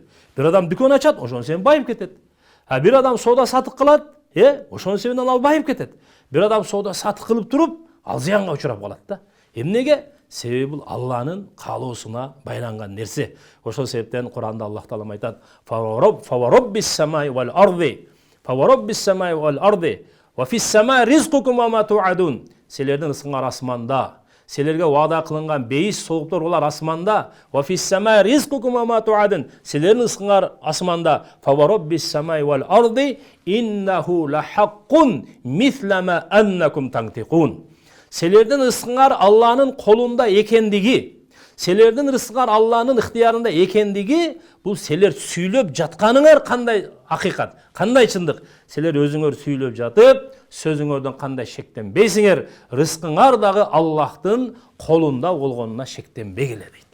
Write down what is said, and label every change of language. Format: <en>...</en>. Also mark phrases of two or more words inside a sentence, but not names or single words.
<ky>Бир адам дүкөн ачат, ошонун себебинен байып кетет. Бир адам соода сатык кылат, ошонун себебинен ал байып кетет. Бир адам соода сатык кылып туруп, ал зыянга учурап калат да. Эмнеге? Себеби бул Алланын каалоосуна байланган нерсе. Ошол себептен Куранда Аллах Таала айтат:</ky> <ar>"فورب السماء والأرض، فورب السماء والأرض، وفي السماء رزقكم وما توعدون."</ar> <ky>Силердин рызкыңар асманда, силерге ваада кылынган бейис сооктор булар асманда.</ky> <ar>وفي السماء رزقكم وما توعدون.</ar> <ky>Силердин рызкыңар асманда.</ky> <ar>فورب السماء والأرض إنه لحق مثل ما أنكم تنطقون.</ar> <ky>Силердин рызкыңар Алланын колунда экендиги, силердин рызкыңар Алланын ыктыярында экендиги, бул силер сүйлөп жатканыңар кандай акыйкат, кандай чындык. Силер өзүңөр сүйлөп жатып, сөзүңөрдөн кандай шектенбейсиңер, рызкыңар дагы Аллахтын колунда болгонуна шектенбегиле дейт.</ky>